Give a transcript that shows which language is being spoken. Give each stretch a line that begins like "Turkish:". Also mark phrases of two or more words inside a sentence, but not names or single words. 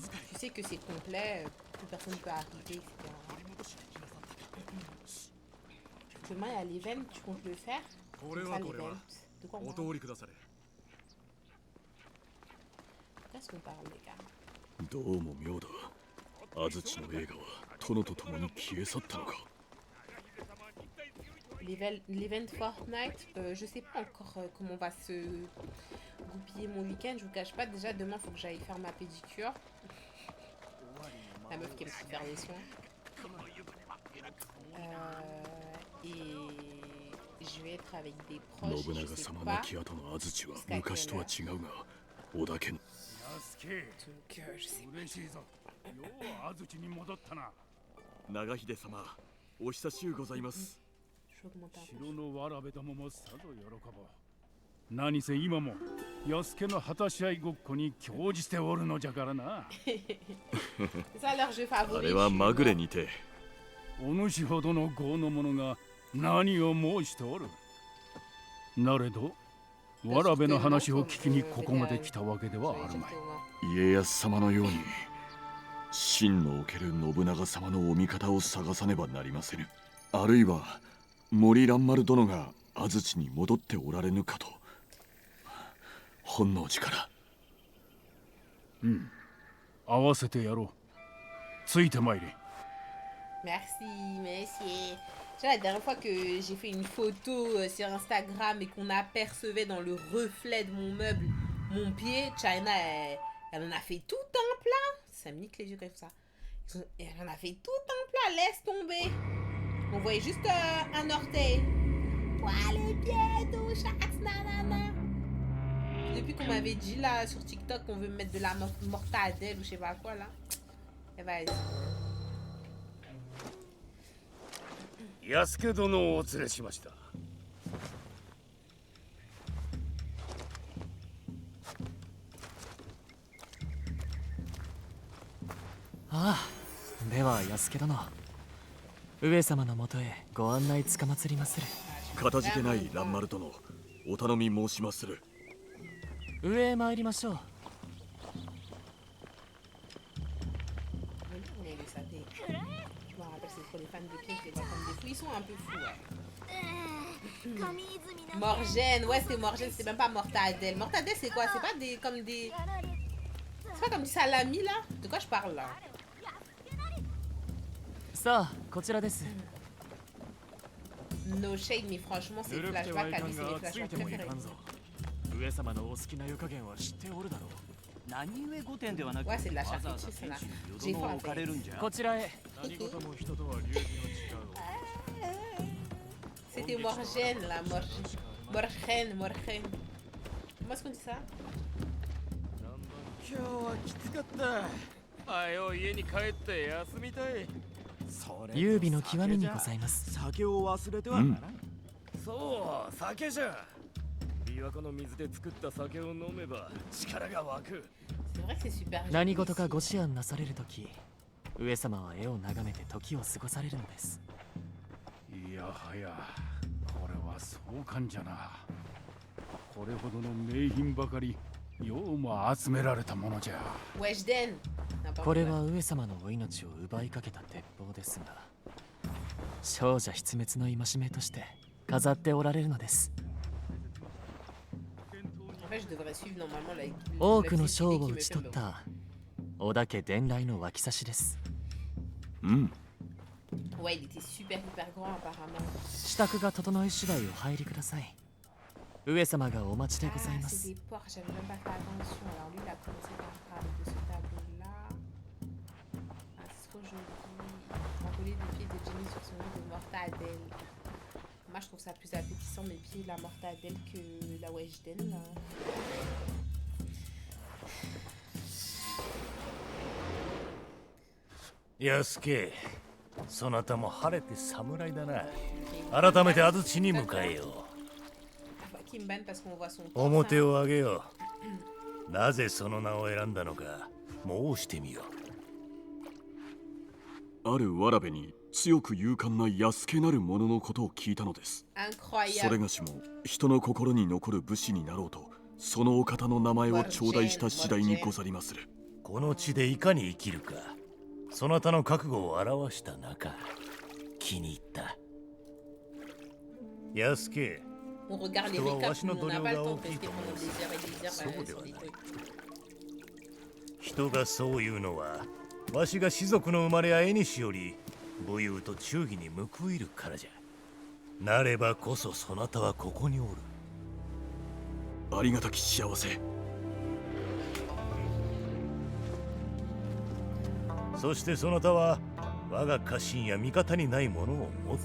French: Tu sais que c'est complet, plus personne ne peut arriver, etc. Demain, il y a l'event, tu comptes le faire? C'est ça l'event. De quoi on parle? Qu'est-ce qu'on parle, les gars?
Japanese: 殿と共に消え去ったのか。
French: L'event Fortnite, je sais pas encore comment va se goupiller mon week-end. Je vous cache pas, déjà demain faut que j'aille faire ma pédicure. La meuf qui aime se faire les soins. Et je vais être avec des proches.
Japanese: 信
French: Je
Japanese: 長
French: sais
Japanese: 様
French: pas.
Japanese: 亡き後の安土は昔とは違うが、織田家の
French: Donc je sais pas.
Japanese: 嬉しいぞ。よう安土に戻ったな。長秀様、お久しゅうございます。
French: Je vais augmenter un peu.
Japanese: 城のわらべどももさぞ喜ぼう。何せ今も安家の果たし合いごっこに興じておるのじゃからな。
French: C'est ça leur jeu
Japanese: あ
French: favori.
Japanese: れはまぐれにて、お主ほどの豪の者が何を申しておる。なれどわらべの話を聞きにここまで来たわけではあるまい。家康様のように真のおける信長様のお味方を探さねばなりませぬ。あるいは森蘭丸殿が安土に戻っておられぬかと。本能寺から。合わせてやろう。ついてまいれ。
French: Merci, monsieur. Tu vois, la dernière fois que j'ai fait une photo sur Instagram et qu'on apercevait dans le reflet de mon meuble mon pied, China, elle en a fait tout un plat. Ça me nique les yeux quand je fais ça. Elle en a fait tout un plat, laisse tomber. On voyait juste un orteil. Ouah, le pied, tout, chaque nanana. Depuis qu'on m'avait dit là sur TikTok qu'on veut mettre de la mortadelle ou je sais pas quoi là. Et vas-y.
Japanese: 安家殿をお連れしました。ああ、では安家殿、上様のもとへご案内つかまつりまする。かたじけない蘭丸殿、お頼み申しまする。上へ参りましょう。
French: Je me rappelle, c'est pour les fans de pied, je les vois comme des fous. Ils sont un peu fous, ouais. Morgane, ouais, c'est Morgane, c'est même pas Mortadelle. Mortadelle, c'est quoi? C'est pas des. Comme des. C'est pas comme du salami là? De quoi je parle là?
Japanese: さあ、こちらです。
English: No shade,
French: mais franchement, c'est flashback à lui, c'est mes flashbacks préférés.
Japanese: 上様のお好きな湯加減は知っておるだろう。何故御殿ではなく、
French: Ouais, c'est de la
Japanese: わざわ
French: charcuterie,
Japanese: ざ
French: c'est
Japanese: 天
French: là.
Japanese: 守に
French: J'ai
Japanese: 淀の
French: faim
Japanese: 置かれるんじゃ。こちらへ。
French: C'était Morgane là, Morgane, Morgane. Comment est-ce qu'on dit ça?
Japanese: 今日はきつかった。はよ家に帰って休みたい。優美の極みにございます。酒を忘れてはならん。そう、酒じゃ。琵琶湖の水で作った酒を飲めば力が湧く。
French: C'est vrai que c'est super joli.
Japanese: 何事かご思案なされるとき、上様は絵を眺めて時を過ごされるのです。いやはや、これは壮観じゃな。これほどの名品ばかりようも集められたものじゃ。
French: Weshden.
Japanese: これは上様のお命を奪いかけた鉄砲ですが、少女失滅の戒めとして飾っておられるのです。
French: En fait, je devrais suivre normalement la.
Japanese: 多くの賞を打ち取った織田家伝来の脇差しです。
French: Ouais, il était super hyper grand apparemment.
Japanese: 支度が整い次第お入りください。上様がお待ちでござい
French: Ah,
Japanese: ま
French: c'est
Japanese: す。
French: des porcs, j'avais même pas fait attention. Alors lui, il a commencé par parler de ce tableau-là. Ah, c'est trop joli. Enroler des pieds de Jenny sur son lit de mortadelle. Moi, je trouve ça plus appétissant mes pieds la mortadelle que la Weshden là.
Japanese: 安家、そなたも晴れて侍だな。改めて安土に向かえよう。
French: Bah, qui me banne parce qu'on voit son
Japanese: 表を上げよう。なぜその名を選んだのか申してみよあるわらべに強く勇敢な安家なる者のことを聞いたのです。それ
French: Incroyable.
Japanese: がしも人の心に残る武士になろうと、そのお方の名前を頂戴した次第にござりまする。この地でいかに生きるか、そなたの覚悟を表した中、気に入った。安家、
French: On regarde les récaps, mais on n'a pas le temps de rester pendant des heures et des heures sur les trucs.
Japanese: 人がそういうのはわしが士族の生まれや縁より武勇と忠義に報いるからじゃ。なればこそそなたはここにおる。ありがたき幸せ。そしてそなたは我が家臣や味方にないものを持っ